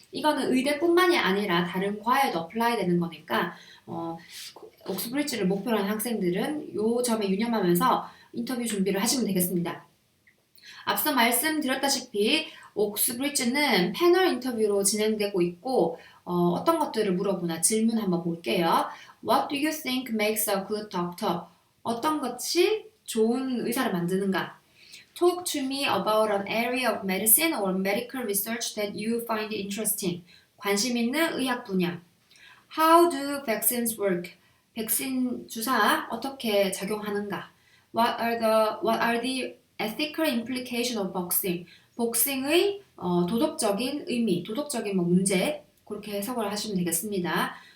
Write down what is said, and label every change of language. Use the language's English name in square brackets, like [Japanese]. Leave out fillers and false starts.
[Korean] 이거는 의대뿐만이 아니라 다른 과에도 어플라이 되는 거니까 옥스브리지를 목표로 하는 학생들은 이 점에 유념하면서 인터뷰 준비를 하시면 되겠습니다. 앞서 말씀드렸다시피 옥스브리지는 패널 인터뷰로 진행되고 있고 어떤 것들을 물어보나 질문 한번 볼게요. [English] What do you think makes a good doctor? [Korean] 어떤 것이 좋은 의사를 만드는가? [English] Talk to me about an area of medicine or medical research that you find interesting. [Korean] 관심 있는 의학 분야. [English] How do vaccines work? [Korean] 백신 주사 어떻게 작용하는가? [English] What are the ethical implications of boxing? [Korean] 복싱의 도덕적인 의미, 도덕적인 문제 그렇게 해석을 하시면 되겠습니다.